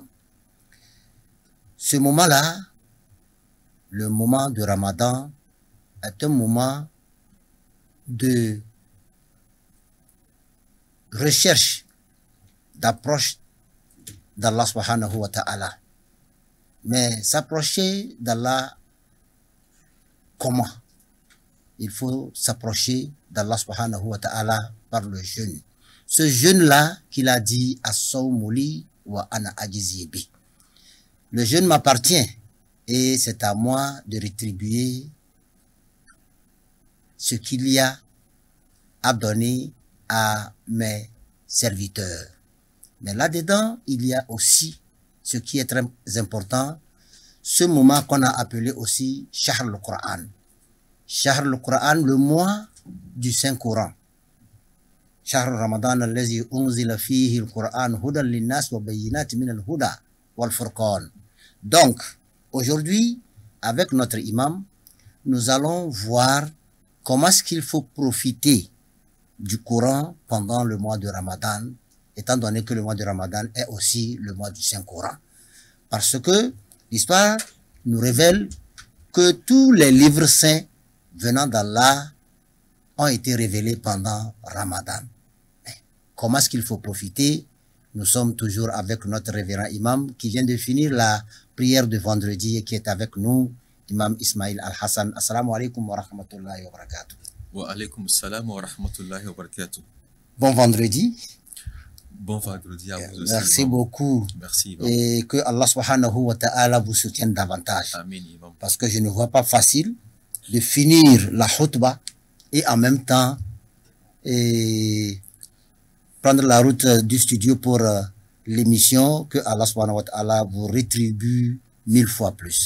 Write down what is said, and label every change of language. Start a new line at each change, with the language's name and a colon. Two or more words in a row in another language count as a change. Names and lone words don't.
French: Ce moment-là, le moment de Ramadan, est un moment de recherche, d'approche d'Allah
Arabic: سبحانه وتعالى.
French: Mais s'approcher d'Allah, comment? Il faut s'approcher d'Allah
Arabic: سبحانه وتعالى
French: par le jeûne. Ce jeûne-là qu'il a dit
Arabic: الصوم لي وأنا أجزي به.
French: Le jeûne m'appartient et c'est à moi de rétribuer ce qu'il y a à donner à mes serviteurs. Mais là-dedans, il y a aussi ce qui est très important, ce moment qu'on a appelé aussi
Arabic: شهر القرآن. شهر القرآن,
French: le mois du Saint-Coran.
Arabic: شهر رمضان الذي أنزل فيه القرآن هدى للناس وبينات من الهدى والفرقان.
French: Donc, aujourd'hui, avec notre imam, nous allons voir comment est-ce qu'il faut profiter du Coran pendant le mois de Ramadan, étant donné que le mois de Ramadan est aussi le mois du Saint-Coran. Parce que l'histoire nous révèle que tous les livres saints venant d'Allah ont été révélés pendant Ramadan. Mais comment est-ce qu'il faut profiter? Nous sommes toujours avec notre révérend imam qui vient de finir la prière de vendredi et qui est avec nous, Imam Ismail Al-Hassan.
Arabic: السلام عليكم ورحمة الله وبركاته. وعليكم السلام ورحمة الله وبركاته.
French: Bon vendredi. Bon vendredi à vous aussi. Merci beaucoup. Merci. Et que Allah
Arabic: سبحانه وتعالى
French: vous soutienne davantage. Amen, imam. Parce que je ne vois pas facile de finir la khutbah et en même temps prendre la route du studio pour l'émission, que Allah
Arabic: سبحانه وتعالى
French: vous rétribue 1000 fois plus.